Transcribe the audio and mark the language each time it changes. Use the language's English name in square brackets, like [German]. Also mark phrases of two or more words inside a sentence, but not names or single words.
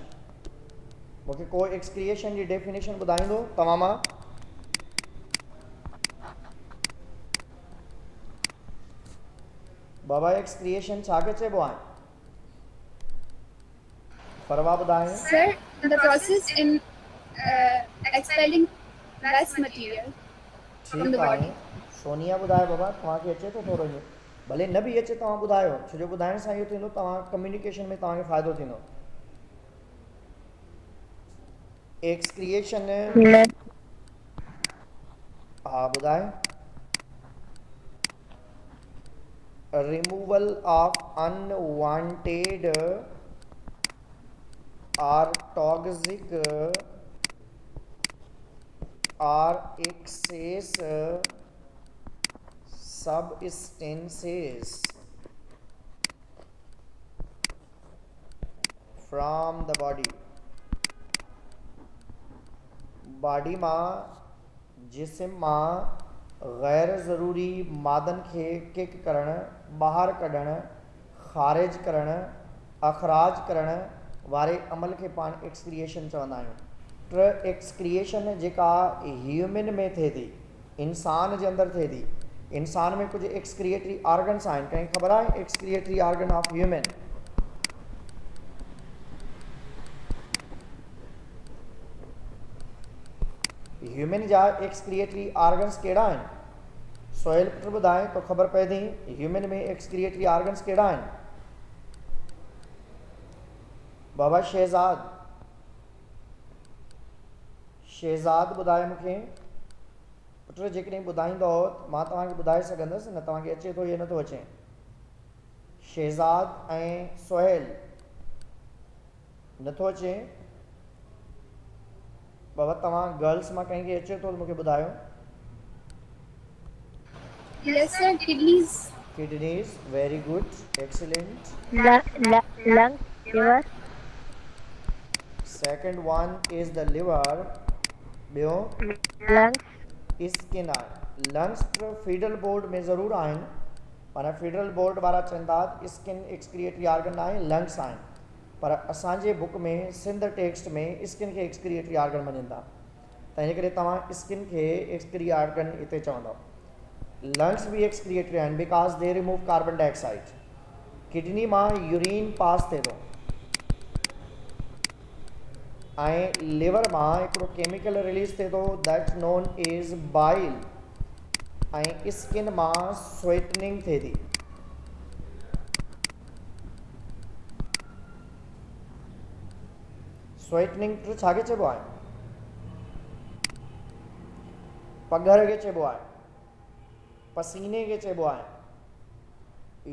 [Sindhi] मूंखे को एक्सक्रिएशन जी डेफिनेशन ॿुधाईंदो तव्हां मां? बाबा एक्सक्रिएशन छा खे चइबो आहे? फरवा ॿुधाए। [English] Sir, the process in expelling waste material from the [Sindhi] ठीकु आहे। [English] body. [Sindhi] सोनिया ॿुधाए बाबा, तव्हांखे अचे थो थोरो इहो? भले न बि अचे तव्हां ॿुधायो, छो जो ॿुधाइण सां इहो थींदो तव्हां कम्युनिकेशन में तव्हांखे फ़ाइदो थींदो। एक्सक्रिएशन हा ॿुधाए। [English] removal of unwanted or toxic or excess substances from the body। [Sindhi] बॉडी मां जिस्म मां गैर ज़रूरी मादन खे किक करणु, ॿाहिरि कढणु, ख़ारिज करणु, अख़राज करणु वारे अमल खे पाण एक्सक्रिएशन चवंदा आहियूं। एक्सक्रिएशन जेका ह्यूमन में थिए थी, इंसान जे अंदरि थिए थी। इंसान में कुछ [English] excretory organs [Sindhi] आहिनि। कंहिंखे ख़बर आहे [English] excretory organ of human? [Sindhi] ह्यूमन जा [English] excretory organs [Sindhi] कहिड़ा आहिनि? सोहेल पुट ॿुधाए तो ख़बर पए थी ह्यूमन में [English] excretory organs [Sindhi] कहिड़ा आहिनि? बाबा शहज़ाद। शहज़ाद ॿुधाए मूंखे। पुट जेकॾहिं ॿुधाईंदो मां तव्हांखे ॿुधाए सघंदुसि, न तव्हांखे अचे थो या नथो अचे? शहज़ाद ऐं सोहेल नथो अचे? बाबा तव्हां गर्ल्स मां कंहिंखे अचे थो त मूंखे ॿुधायो। [English] Yes, sir. Kidneys. Kidneys, very good, excellent. Lungs, liver. Second one is the liver. [Sindhi] ॿियो Lungs, स्किन आहे। लंग्स [English] federal board [Sindhi] में ज़रूरु आहिनि, पर [English] federal board [Sindhi] वारा चवंदा स्किन [English] excretory organ [Sindhi] आहे, लंग्स आहिनि। पर असांजे बुक में सिंध टेक्स्ट में स्किन खे [English] excretory organ [Sindhi] मञींदा, त हिन करे तव्हां स्किन खे [English] excretory organ [Sindhi] हिते चवंदव। लंग्स भी एक्सक्रिएटरी आहिनि [English] because they remove carbon dioxide. [Sindhi] किडनी मां [English] urine pass [Sindhi] थिए थो ऐं लिवर मां हिकिड़ो [English] chemical release [Sindhi] थिए थो [English] that known is bile [Sindhi] ऐं स्किन मां स्वेटनिंग थिए थी। स्वेटनिंग छाखे चइबो आहे? पघर खे चइबो आहे, पसीने खे चइबो आहे।